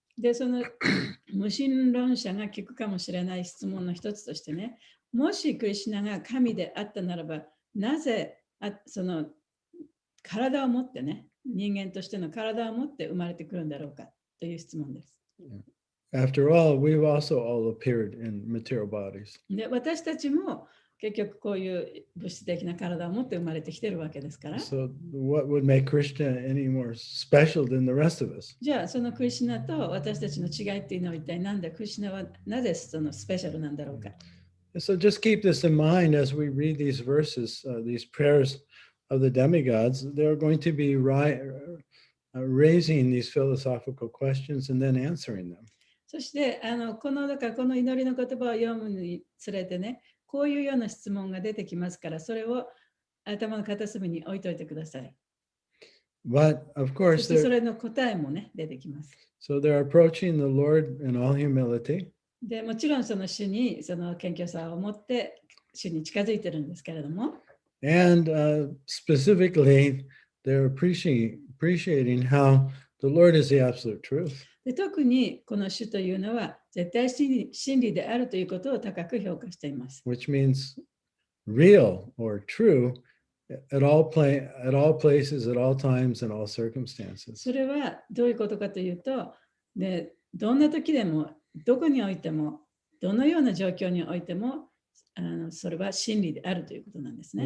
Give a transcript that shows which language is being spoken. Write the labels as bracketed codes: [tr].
[ja] で、無神論者が聞くかもしれない質問の一つとしてね、もしクリシュナが神であったならば、なぜ体を持ってね、人間としての体を持って生まれてくるんだろうかという質問です。 [en] After all, we've also all appeared in material bodies. [ja] で、私たちも結局こういう物質的な体を持って生まれてきてるわけですから。 [en] So what would make Krishna any more special than the rest of us? [ja] じゃあそのクリシュナと私たちの違いっていうのは一体何だ、クリシュナはなぜそのスペシャルなんだろうか。 [en] So just keep this in mind as we read these verses, these prayers of the demigods. They're going to be raising these philosophical questions and then answering them. [ja] そしてこの祈りの言葉を読むにつれてね、こういうような質問が出てきますから、それを頭の片隅に置いといてください。 [en] But of [ja] そ [en] course, [ja] してそれの答えもね、出てきます。 [en] so they're approaching the Lord in all humility. [ja] でもちろんその主にその謙虚さを持って主に近づいてるんですけれども、 [en] And specifically, they're appreciating how the Lord is the absolute truth. [ja] で特にこの主というのは絶対真理であるということを高く評価しています。 [en] Which means real or true at all places, at all times, in all circumstances. [ja] それはどういうことかというと、でどんな時でも、どこにおいても、どのような状況においても、それは真理であるということなんですね。